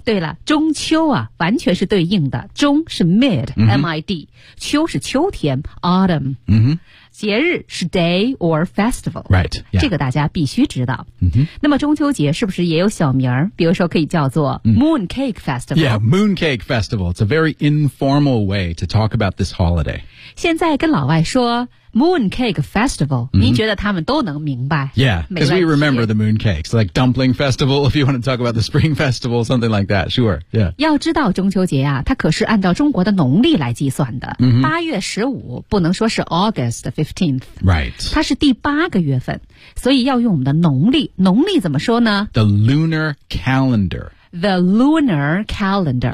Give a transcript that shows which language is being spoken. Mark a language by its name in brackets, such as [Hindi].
[Chinese] 对了，中秋啊，完全是对应的。中是 mid,、 mm-hmm. M-I-D. 秋是秋天 ,autumn.、 Mm-hmm. 节日是 [English] day or festival. Right.、Yeah. [Chinese] 这个大家必须知道。 Mm-hmm. 那么中秋节是不是也有小名儿？比如说可以叫做 Mooncake Festival. [English] Yeah, Mooncake Festival. It's a very informal way to talk about this holiday. [Chinese] 现在跟老外说Mooncake Festival,、 mm-hmm. 您觉得他们都能明白 [English] Yeah, because we remember the mooncakes, like Dumpling Festival, if you want to talk about the Spring Festival, something like that, sure, yeah. [Chinese] 要知道中秋节啊，它可是按照中国的农历来计算的。八、 mm-hmm. 月十五不能说是 [English] August 15th. Right. [Chinese] 它是第八个月份，所以要用我们的农历怎么说呢？ [English] The Lunar Calendar. The Lunar Calendar.